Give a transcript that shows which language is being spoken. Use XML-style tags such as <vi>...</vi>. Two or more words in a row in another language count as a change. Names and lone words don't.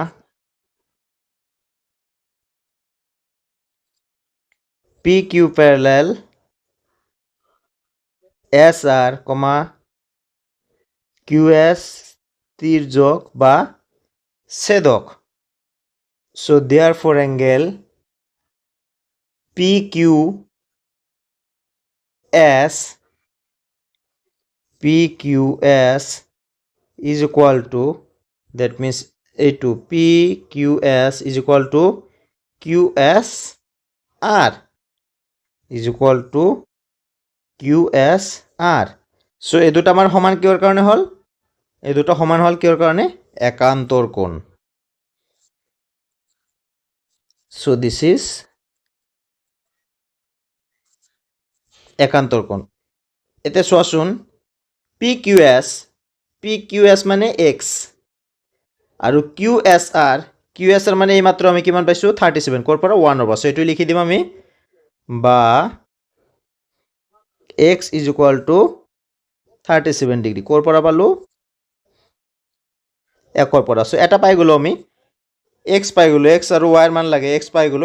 <en>PQ parallel SR, QS</en> <as>তিৰ্যক বা ছেদক</as> <en>so therefore angle PQS is equal to that means A2 PQS is equal to QSR is equal to QSR so</en> <as>এই দুটা আমাৰ সমান কিহৰ কাৰণে হ'ল এই দুটা সমান হ'ল কিহৰ কাৰণে একান্তৰ কোণ</as> <en>so this is</en> <as>একান্তৰ কোণ এতিয়া চোৱাচোন পি কিউ এছ মানে এক্স আৰু কিউ এছ আৰ মানে এইমাত্ৰ আমি কিমান পাইছোঁ 37 ক'ৰ পৰা 1 পৰা, চ' এইটো লিখি দিম আমি বা</as> <en>x is equal to 37 degree</en> <as>ক'ৰ পৰা পালোঁ 1 পৰা, চ' এটা পাই গ'লোঁ আমি এক্স পাই গ'লোঁ, এক্স আৰু ৱাইৰ মান লাগে, এক্স পাই গ'লোঁ।</as>